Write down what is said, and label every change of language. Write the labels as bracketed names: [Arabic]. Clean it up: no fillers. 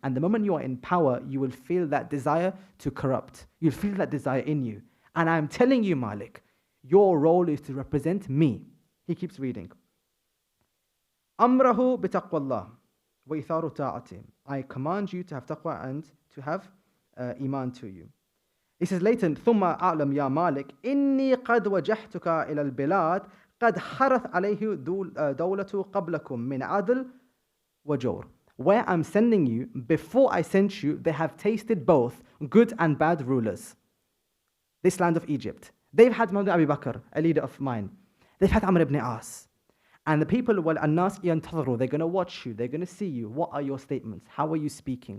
[English] And the moment you're in power, you will feel that desire to corrupt. You'll feel that desire in you. And I'm telling you, Malik, your role is to represent me. He keeps reading. [Arabic] Amrahu bitaqwallah wa itharu ta'ati. [English] I command you to have taqwa and to have iman to you. He says later, [Arabic] ثم أعلم يا مالك إني قد وجهتك إلى البلاد قد حرث عليه دولة قبلكم من عدل وجور. [English] Where I'm sending you, before I sent you, they have tasted both good and bad rulers. This land of Egypt. They've had Muhammad Abu Bakr, a leader of mine. They've had Amr ibn As. And the people, [Arabic] الناس ينتظروا, [English] they're going to watch you, they're going to see you. What are your statements? How are you speaking?